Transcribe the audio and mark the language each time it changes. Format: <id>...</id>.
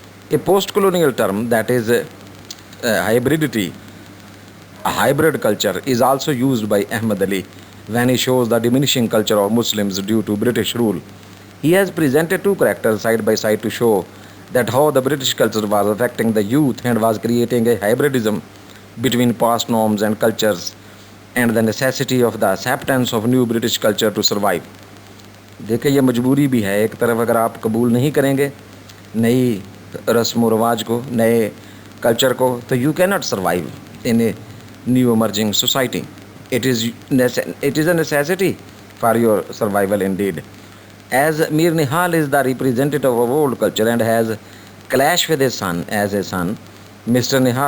<en>A post-colonial term, that is hybridity, a hybrid culture, is also used by Ahmed Ali when he shows the diminishing culture of Muslims due to British rule. He has presented two characters side by side to show that how the British culture was affecting the youth and was creating a hybridism between past norms and cultures, and the necessity of the acceptance of new British culture to survive.</en> <ur>دیکھیں یہ مجبوری بھی ہے. ایک طرف اگر آپ قبول نہیں کریں گے نئی رسم و رواج کو، نئے کلچر کو، تو یو کی not survive in a new emerging society.</ur> <en>It is a necessity for your survival indeed. As Mir Nihal is the representative of old culture and has clashed with his son as a son, Mr.</en>